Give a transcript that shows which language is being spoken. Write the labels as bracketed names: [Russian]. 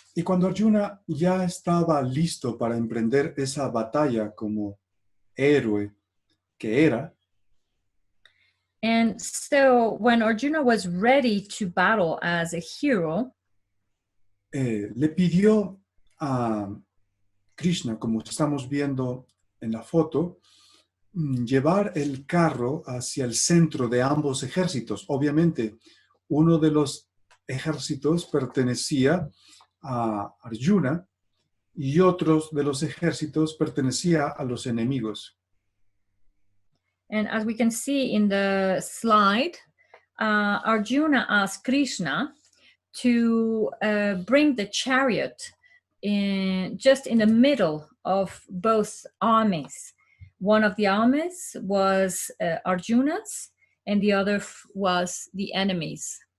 [Spanish] Y cuando Arjuna ya estaba listo para emprender esa batalla como héroe que era, [English] and so when Arjuna was ready to battle as a hero, [Spanish] le pidió a Krishna, como estamos viendo en la foto, llevar el carro hacia el centro de ambos ejércitos. Obviamente, uno de los ejércitos pertenecía a Arjuna y otros de los ejércitos pertenecía a los enemigos. [English] And as we can see in the slide, Arjuna asked Krishna to bring the chariot just in the middle of both armies. One of the armies was Arjuna's, and the other was the enemy's.